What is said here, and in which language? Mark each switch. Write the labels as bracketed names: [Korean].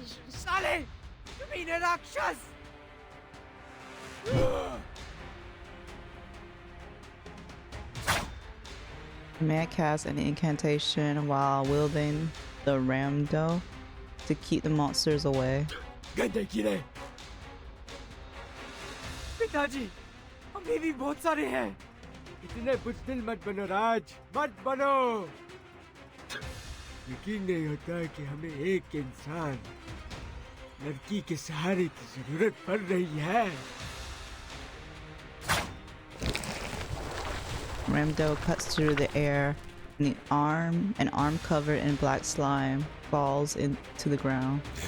[Hindi] साले तुम्ही राक्षस [English] The man casts an incantation while wielding the ramdo to keep the monsters away. [Hindi] गंदे कीड़े पिताजी हमें भी बहुत सारे हैं इतने बुज़दिल मत बनो राज मत बनो यकीन नहीं होता कि हमें एक इंसान लड़की के सहारे की जरूरत पड़ रही है [English] Ramdo cuts through the air, and an arm covered in black slime, falls into the ground.